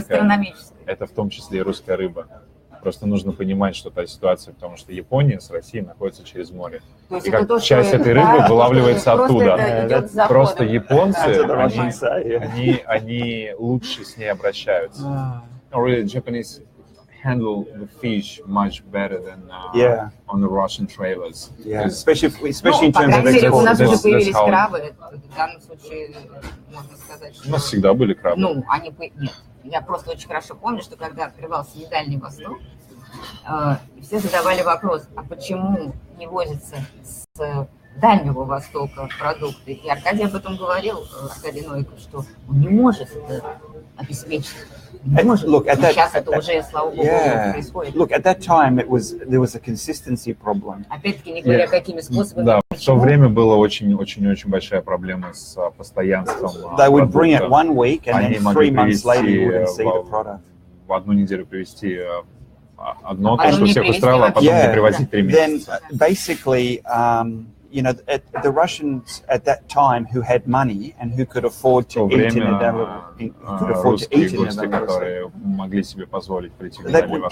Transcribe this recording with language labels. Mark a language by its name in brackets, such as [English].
[Russian] Гастрономическая. Это в том числе и русская рыба. Просто нужно понимать, что та ситуация, потому что Япония с Россией находится через море. И как часть этой рыбы вылавливается оттуда. Просто японцы, они лучше с ней обращаются. [English] Really, Japanese handle the fish much better than on the Russian trailers. Especially in terms of export. [Russian] У нас уже появились [English] how... [Russian] крабы. В данном случае можно сказать, что... У нас всегда были крабы. Нет. Я просто очень хорошо помню, что когда открывался Дальний Восток, все задавали вопрос, а почему не возятся с Дальнего Востока продукты? И Аркадий об этом говорил, Аркадий Новиков, что он не может это обеспечить. Не может. Сейчас это уже, слава богу, происходит. [English] Look, at that time there was a consistency problem. [Russian] Опять-таки, не говоря, какими способами. Да, в то время была очень большая проблема с постоянством. [English] They would bring it 1 week, and then 3 months later you wouldn't see the product. [Russian] В одну неделю привезти одно, то, что всех устраивало, а потом не привозить 3 месяца. [English] Then basically, the Russians at that time who had money and who could afford to eat in [Russian] русские, которые могли себе позволить прийти в Дальний Восток.